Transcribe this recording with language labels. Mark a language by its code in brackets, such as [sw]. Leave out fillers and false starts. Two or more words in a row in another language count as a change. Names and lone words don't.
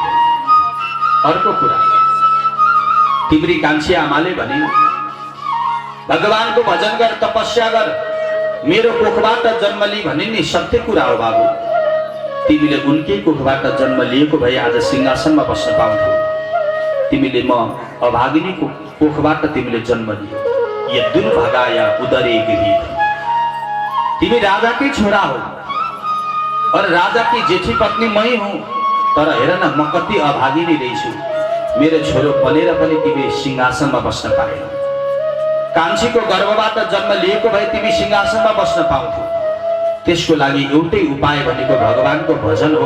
[ne] अर्को कुरा, तिम्री कान्छी आमाले भने भगवानको भजन गर, तपस्या गर, मेरो कोखबाट जन्म लि भनिन् नि। सत्य कुरा हो बाबु। तिमीले उनकै कोखबाट जन्म लिएको भए आज सिंहासनमा बस्न पाउँथ्यौ। तिमीले म अभागिनीको कोखबाट तिमीले जन्म लियो। [sa] ये दुर्भागाया उदरे गृहीत। [ne] तिमी राजाकै छोरा हो [hi] और राजा की [ne] जेठी पत्नी मै हुँ। तर हेर न, म कति अभागिनी रहेछु। मेरो छोरो बनेर पनि तिमी सिंहासनमा बस्न पाएनौ। कान्छीको गर्भबाट जन्म लिएको भए तिमी सिंहासनमा बस्न पाउँथ्यौ। त्यसको लागि एउटै उपाय भनेको भगवानको भजन हो।